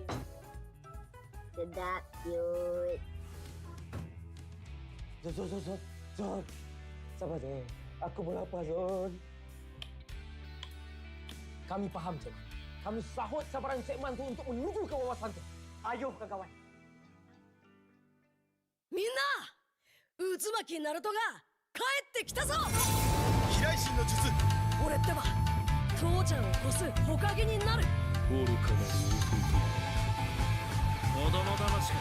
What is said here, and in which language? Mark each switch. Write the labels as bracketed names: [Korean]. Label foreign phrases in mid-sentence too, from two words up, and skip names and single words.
[Malay] Sedap, cute. Zon. Sabar je. Aku pun lapar, Zon. Kami faham, Cik. Kami sahut sabaran segmen tu untuk menuju ke wawasan tu. Ayo, kawan-kawan. [Japanese] みんな、渦巻きナルトが帰ってきたぞ。飛来神の術。俺ってば父ちゃんを越す火影になる。愚かなる弟。子供騙しか。